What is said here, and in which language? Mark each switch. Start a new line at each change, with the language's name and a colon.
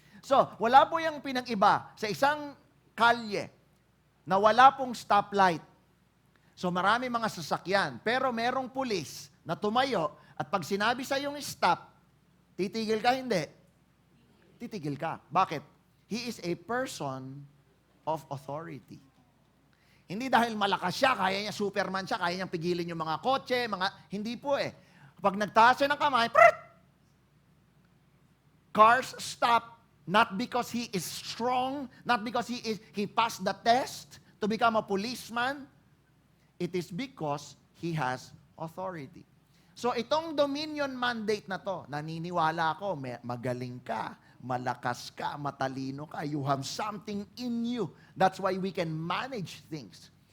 Filipino: So, wala po yung pinag-iba sa isang kalye na wala pong stoplight. So, marami mga sasakyan, pero merong pulis na tumayo at pag sinabi sa yung stop, titigil ka, hindi? Titigil ka. Bakit?
English: He is a person of authority.
Filipino: Hindi dahil malakas siya, kaya niya Superman siya, kaya niyang pigilin yung mga kotse, hindi po eh. Pag nagtaas siya ng kamay,
English: cars stop, not because he is strong, not because he passed the test to become a policeman. It is because he has authority. So itong dominion mandate na to,
Filipino: naniniwala ako, magaling ka, malakas ka, matalino ka,
English: you have something in you. That's why we can manage things.